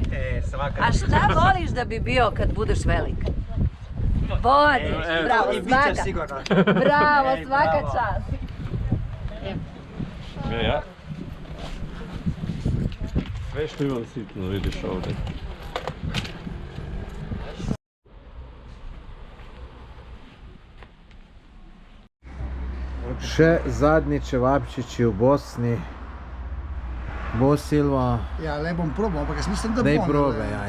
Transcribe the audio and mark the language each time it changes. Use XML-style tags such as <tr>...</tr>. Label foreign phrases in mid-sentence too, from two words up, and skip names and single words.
<bs>Svaka. A šta voliš da bi bio kad budeš velik? Vodiš, bravo, I bit svaka. ćeš sigurno. Bravo, svaka bravo. čast. Ja. Sve što imam sitno vidiš ovdje.</bs> <sl>Še zadnji čevapčiči v Bosni. Bo, Silva, Ja, le bom probal, ampak jaz mislim, da bom.</sl>